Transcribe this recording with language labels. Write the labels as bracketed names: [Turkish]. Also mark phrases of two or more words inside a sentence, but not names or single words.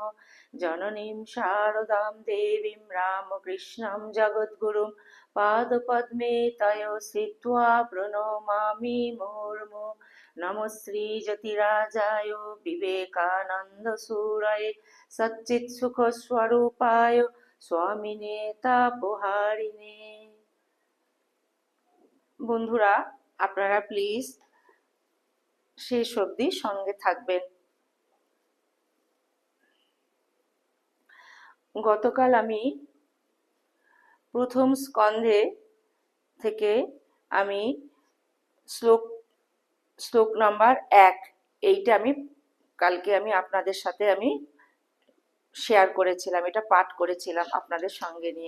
[Sanskrit] জননীম শারদাম দেবীম রামকৃষ্ণম জগদ্গুরুম পাদপদ্মে তয়ো শ্রিত্বা প্রণমামি মুহুর্মুহু। নমঃ শ্রীযতিরাজায় বিবেকানন্দ সুরায়ে সচ্চিৎসুখস্বরূপায় স্বামিনে তাপহারিণে। [Bangla] বন্ধুরা, আপনারা প্লিজ শেষ অবধি সঙ্গে থাকবেন। গতকাল আমি প্রথম স্কন্ধে থেকে আমি শ্লোক নাম্বার 1 এইটা আমি কালকে আমি আপনাদের সাথে আমি শেয়ার করেছিলাম, এটা পাঠ করেছিলাম আপনাদের সঙ্গে নিয়ে।